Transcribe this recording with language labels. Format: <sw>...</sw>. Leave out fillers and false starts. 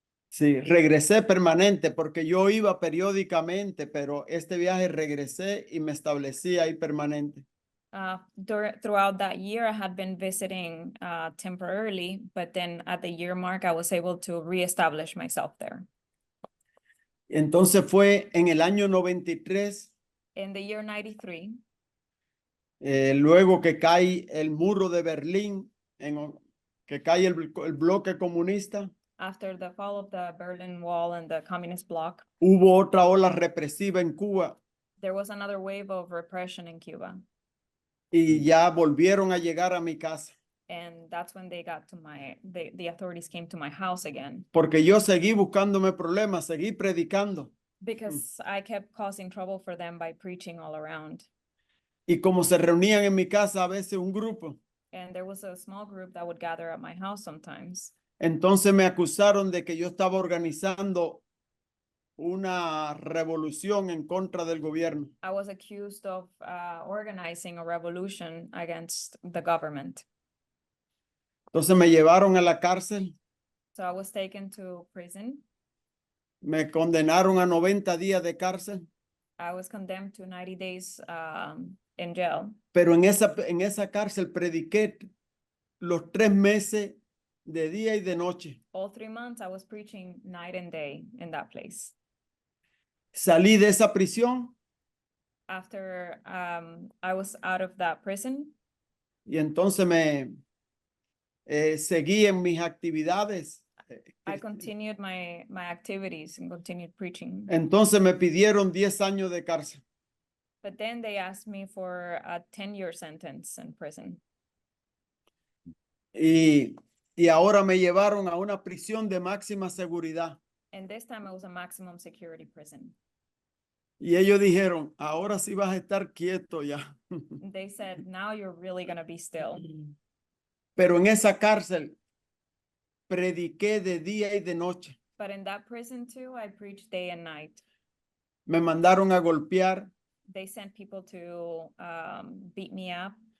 <es>Sí, regresé permanente porque yo iba periódicamente, pero este viaje regresé y me establecí ahí permanente.</es> <en>Throughout that year, I had been visiting temporarily, but then at the year mark, I was able to reestablish myself there.</en> <es>Entonces fue en el año 93,</es> <en>In the year 93,</en> <es>luego que cae el muro de Berlín, que cae el bloque comunista.</es> <en>after the fall of the Berlin Wall and the communist bloc,</en> <es>Hubo otra ola represiva en Cuba</es> <en>there was another wave of repression in Cuba.</en> <es>y ya volvieron a llegar a mi casa.</es> <en>And that's when they got to the authorities came to my house again.</en> <es>Porque yo seguí buscándome problemas, seguí predicando.</es> <en>because I kept causing trouble for them by preaching all around.</en> <es>Y como se reunían en mi casa a veces un grupo,</es> <en>And there was a small group that would gather at my house sometimes.</en> <es>entonces me acusaron de que yo estaba organizando una revolución en contra del gobierno.</es> <en>I was accused of organizing a revolution against the government.</en> <es>Entonces me llevaron a la cárcel,</es> <en>So I was taken to prison.</en> <es>me condenaron a 90 días de cárcel,</es> <en>I was condemned to 90 days in jail.</en> <es>pero en esa cárcel prediqué los 3 meses de día y de noche.</es> <en>All 3 months, I was preaching night and day in that place.</en> <es>Salí de esa prisión</es> <en>After I was out of that prison,</en> <es>y entonces me seguí en mis actividades.</es> <en>I continued my activities and continued preaching.</en> <es>Entonces me pidieron 10 años de cárcel.</es> <en>But then they asked me for a 10-year sentence in prison.</en> <es>Y ahora me llevaron a una prisión de máxima seguridad.</es> <en>And this time it was a maximum security prison.</en> <es>Y ellos dijeron, ahora sí vas a estar quieto ya.</es> <en>They said, now you're really gonna be still.</en> <es>Pero en esa cárcel prediqué de día y de noche.</es> <en>But in that prison too, I preached day and night.</en> <es>Me mandaron a golpear,</es> <en>They sent people to beat me up.</en>